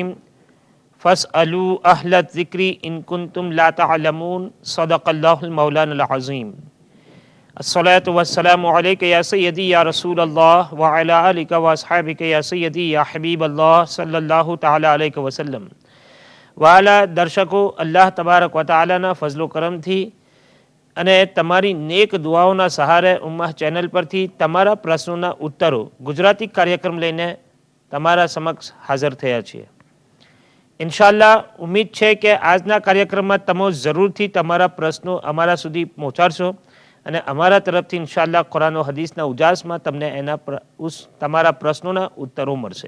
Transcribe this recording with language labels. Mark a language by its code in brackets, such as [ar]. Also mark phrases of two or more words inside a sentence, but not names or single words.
[ar] فاسألوا أهل الذكر إن كنتم لا تعلمون. صدق الله مولانا العظيم الصلاة والسلام عليك يا سيدي يا رسول الله وعلى آلك وأصحابك يا سيدي يا حبيب الله صلى الله تعالى عليه وسلم. [gu] વહાલા દર્શકો, [ar] الله تبارك وتعالى [gu] ફઝલો કરમથી અને તમારી નેક દુઆઓના સહારે ઉમ્મા ચેનલ પરથી તમારા પ્રશ્નોના ઉત્તરો ગુજરાતી કાર્યક્રમ લઈને તમારા સમક્ષ હાજર થયા છીએ। ઇન્શાઅલ્લાહ ઉમ્મીદ છે કે આજના કાર્યક્રમમાં તમે જરૂરથી તમારા પ્રશ્નો અમારા સુધી પહોંચાડશો અને અમારા તરફથી ઇન્શાઅલ્લાહ કુરાન ઓ હદીસના ઉજાસમાં તમને એના તમારા પ્રશ્નોના ઉત્તરો મળશે।